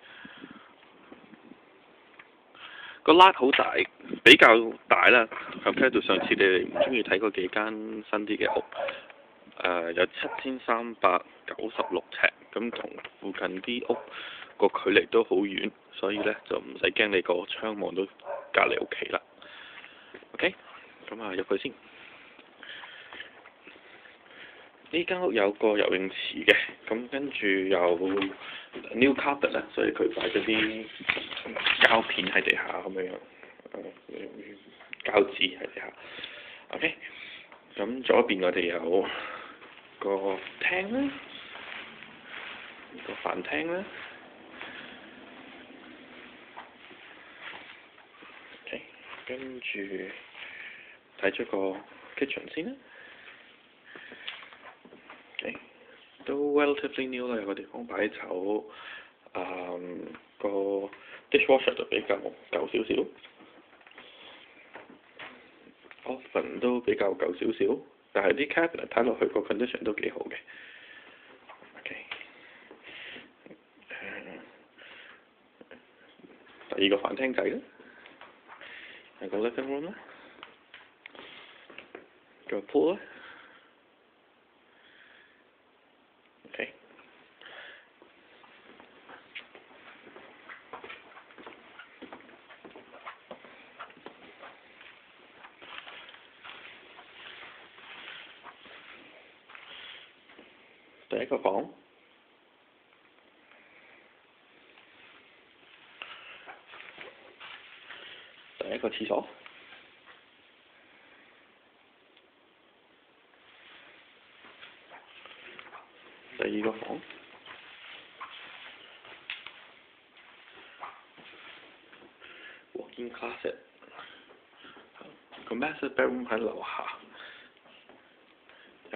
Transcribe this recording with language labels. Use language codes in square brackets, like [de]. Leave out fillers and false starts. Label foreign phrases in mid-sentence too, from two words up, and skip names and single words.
[yue] 個 lot 好大，比較大啦。compared到上次你哋唔中意睇嗰幾間新啲嘅屋，有7396尺，咁同附近啲屋個距離都好遠，所以呢就唔使驚你個窗望到隔離屋企啦。OK， 咁入去先。呢間屋有個游泳池嘅，咁跟住有 [en] new carpet [yue] 啦，所以佢擺咗啲膠片喺地下咁樣，膠紙喺地下。OK， 咁左邊我哋有個廳啦，個飯廳啦。OK， 跟住睇咗個 kitchen 先啦。Okay， 都 [en] relatively new [yue] 啦，有個地方擺酒，個 dishwasher 就比較舊少少，oven 都比較舊少少，但係啲 cabinet 睇落去個 condition 都幾好嘅。OK， 第二個飯廳仔啦，係個 [en] living room [yue] 啦，個 pool 啦。OK，第一個房，第一個廁所，第二個房， [en] walk-in closet， [yue] 個 [en] master bedroom [yue] 喺樓下，有